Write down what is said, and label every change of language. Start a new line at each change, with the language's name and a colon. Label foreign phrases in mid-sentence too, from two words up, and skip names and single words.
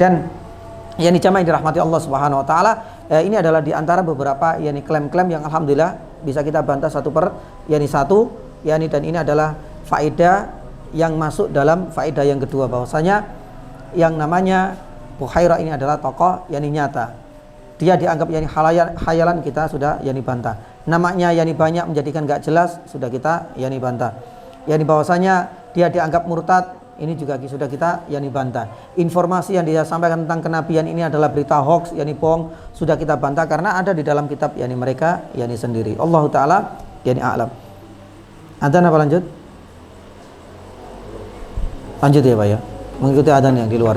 Indonesian: Dan yani jamaah yang dirahmati Allah
Arabic: Subhanahu Wa Taala,
Indonesian: ini adalah di antara beberapa yani klaim-klaim yang alhamdulillah bisa kita bantah satu per satu, yani, dan ini adalah faedah yang masuk dalam faedah yang kedua, bahwasanya yang namanya Bukhairah ini adalah tokoh yani nyata. Dia dianggap yani khayalan, kita sudah yani bantah. Namanya yani banyak menjadikan gak jelas, sudah kita yani bantah. Yani bahwasanya dia dianggap murtad, ini juga sudah kita yani bantah. Informasi yang dia sampaikan tentang kenabian ini adalah berita hoax, yani bohong, sudah kita bantah karena ada di dalam kitab yani mereka yani sendiri.
Arabic: Allah Ta'ala
Indonesian: yani a'lam. Adzan apa lanjut? Lanjut ya Pak ya, mengikuti adzan yang di luar ya.